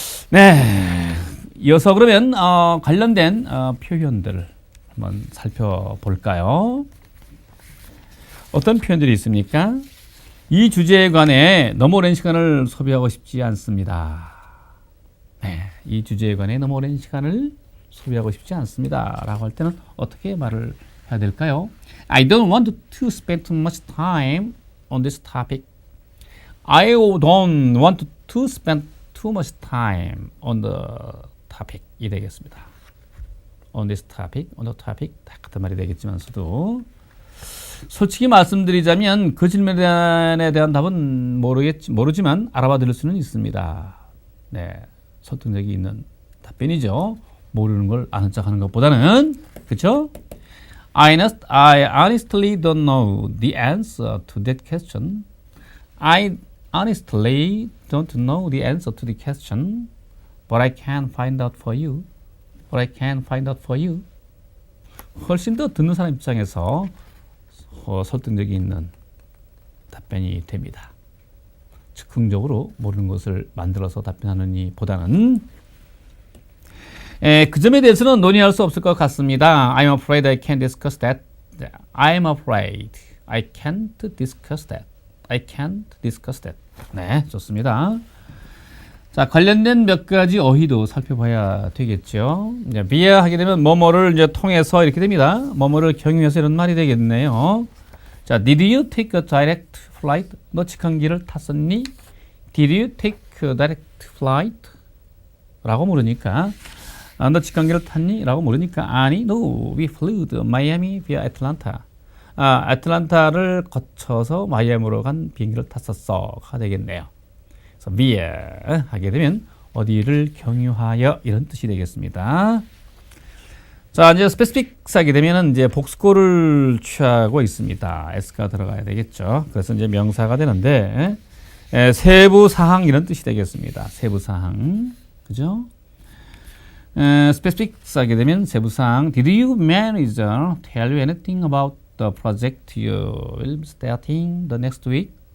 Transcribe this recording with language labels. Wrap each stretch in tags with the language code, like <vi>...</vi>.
<ko>네, 이어서 그러면 관련된 표현들을 한번 살펴볼까요? 어떤 표현들이 있습니까? 이 주제에 관해 너무 오랜 시간을 소비하고 싶지 않습니다. 네, 이 주제에 관해 너무 오랜 시간을 소비하고 싶지 않습니다. 라고 할 때는 어떻게 말을 해야 될까요?</ko> <en>I don't want to spend too much time on this topic. I don't want to spend too much time on the topic.</en> <ko>이 되겠습니다.</ko> <en>On this topic, on the topic.</en> <ko>다 같은 말이 되겠지만서도 솔직히 말씀드리자면 그 질문에 대한 답은 모르지만 알아봐 드릴 수는 있습니다. 네, 설득력이 있는 답변이죠. 모르는 걸 아는 척 하는 것보다는. 그렇죠?</ko> <en>I honestly don't know the answer to that question. I honestly don't know the answer to the question, but I can find out for you. But I can find out for you.</en> <ko>훨씬 더 듣는 사람 입장에서 설득력이 있는 답변이 됩니다. 즉흥적으로 모르는 것을 만들어서 답변하는 이보다는 그 점에 대해서는 논의할 수 없을 것 같습니다.</ko> <en>I'm afraid I can't discuss that. I'm afraid I can't discuss that. I can't discuss that.</en> <ko>네, 좋습니다. 자, 관련된 몇 가지 어휘도 살펴봐야 되겠죠. 이제 via 하게 되면 뭐뭐를 이제 통해서 이렇게 됩니다. 뭐뭐를 경유해서 이런 말이 되겠네요.</ko> <en>자, did you take a direct flight?</en> <ko>너 직항기를 탔었니?</ko> <en>Did you take a direct flight?</en> <ko>라고 물으니까 너 직항기를 탔니? 라고 물으니까 아니,</ko> <en>no, we flew to Miami via Atlanta.</en> <ko>애틀란타를 거쳐서 마이애미로 간 비행기를 탔었어가 되겠네요. 그래서 via 하게 되면 어디를 경유하여 이런 뜻이 되겠습니다. 자, 이제 specifics 하게 되면 이제 복수고를 취하고 있습니다. s가 들어가야 되겠죠. 그래서 이제 명사가 되는데 세부 사항 이런 뜻이 되겠습니다. 세부 사항, 그죠? specifics 하게 되면 세부 사항.</ko> <en>Did you manager tell you anything about the project you will be starting the next week?</en>